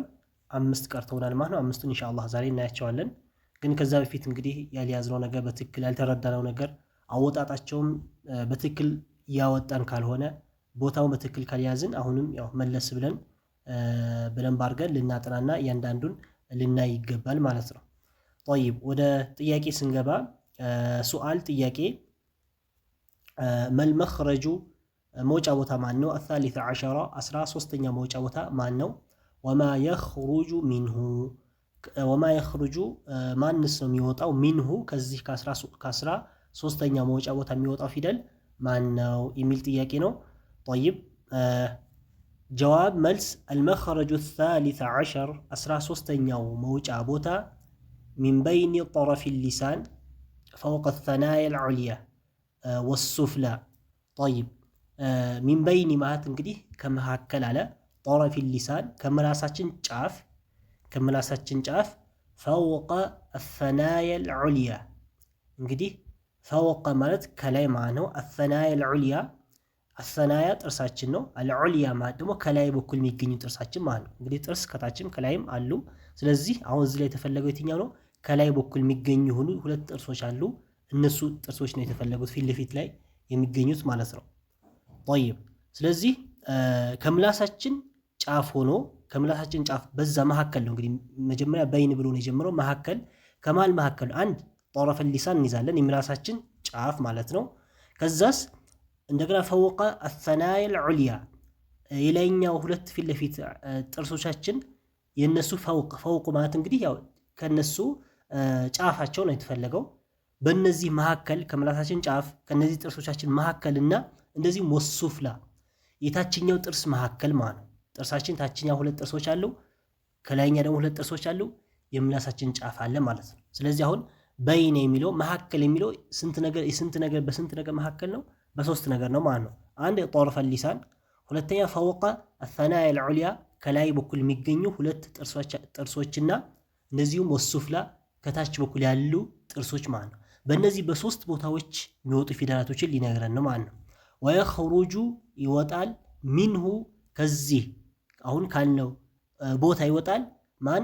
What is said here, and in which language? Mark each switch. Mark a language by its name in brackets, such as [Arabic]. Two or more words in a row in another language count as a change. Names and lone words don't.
[Amharic] 5 ቀርተውናል ማለት ነው። አምስቱን ኢንሻአላህ ዛሬ እናያቸዋለን። ግን ከዛ በፊት እንግዲህ ያልያዝነው ነገር በትክክል ያልተረዳነው ነገር አወጣጣቸውም በትክክል ያወጣን ካልሆነ ቦታውን በትክክል ካልያዝን አሁንም ያው መለስ ብለን በደንብ አድርገን ልናጠናና እያንዳንዱን ልናይ ይገባል ማለት ነው። طيب ወደ ጥያቄ ስንገባ سؤال ጥያቄ መልመኽረጁ መውጫ ቦታ ማን ነው? [Arabic] الثالث عشر [Amharic] 13ኛ መውጫ ቦታ ማን ነው? [Arabic] وما يخرج منه وما يخرج [Amharic] ማንስ ነው የሚወጣው? منه ከዚህ ከ13ኛ መውጫ ቦታ የሚወጣው ፊደል ማን ነው የሚል ጥያቄ ነው። طيب ጀዋብ መልስ [Arabic] المخرج الثالث عشر [Amharic] 13ኛው መውጫ ቦታ [Arabic] من بين طرف اللسان فوق الثنايا العليا والسفلى طيب من بين [Amharic] ማለት እንግዲህ ከመካከል አለ [Arabic] طرف اللسان [Amharic] ከምላሳችን ጫፍ [Arabic] فوق الثنايا العليا [Amharic] እንግዲህ فوق ማለት ከላይ ማለት ነው። [Arabic] الثنايا العليا الثنايا [Amharic] ጥርሳችን ነው። العليا ማለት ደግሞ ከላይ በኩል የሚገኙ ጥርሳችን ማለት ነው። እንግዲህ ጥርስ ከታችም ከላይም አሉ። ስለዚህ አሁን እዚህ ላይ የተፈለገው የትኛው ነው? ከላይ በኩል የሚገኙ ሁለት ጥርሶች አሉ። እነሱ ጥርሶች ነው የተፈለጉት ፊት ለፊት ላይ የሚገኙት ማለት ነው። طيب ስለዚህ ከምላሳችን ጫፍ ሆኖ ከምላሳችን ጫፍ በዛ መካከል ነው እንግዲህ መጀመሪያ በይን ብሎ ነው የጀመረው። መካከል ከማል መካከል አንድ [Arabic] طرف اللسان [Amharic] እንይዛለን የምላሳችን ጫፍ ማለት ነው። ከዛስ እንደገና [Arabic] فوق الثنايا العليا [Amharic] የላይኛው ሁለት ፊት ለፊት ጥርሶቻችን የነሱ فوق ማለት እንግዲህ ያው ከነሱ ጫፋቸው ነው የተፈለገው። በእነዚህ መካከል ከምላሳችን ጫፍ ከነዚህ ጥርሶቻችን መካከልና እንደዚህ ወሱፍላ የታችኛው ጥርስ መካከል ማለት ነው። ጥርሳችን ታችኛው ሁለት ጥርሶች አሉ፣ ከላይኛ ደግሞ ሁለት ጥርሶች አሉ፣ የምላሳችን ጫፍ አለ ማለት ነው። ስለዚህ አሁን በይነ የሚለው መካከል የሚለው ስንት ነገር በስንት ነገር መካከል ነው? በሶስት ነገር ነው ማለት ነው። አንድ [Arabic] طرف اللسان፣ [Amharic] ሁለተኛ [Arabic] فوق الثنايا العليا [Amharic] ከላይ በኩል የሚገኙ ሁለት ጥርሶችና እንደዚሁም ወሱፍላ ከታች በኩል ያሉ ጥርሶች ማለት ነው። በእነዚህ በሶስት ቦታዎች የሚወጡ ፊደላቶችን ሊነግረን ነው ማለት ነው። ወየኽሩጁ ይወጣል፣ ሚንሁ ከዚህ አሁን ካልነው ቦታ ይወጣል ማን?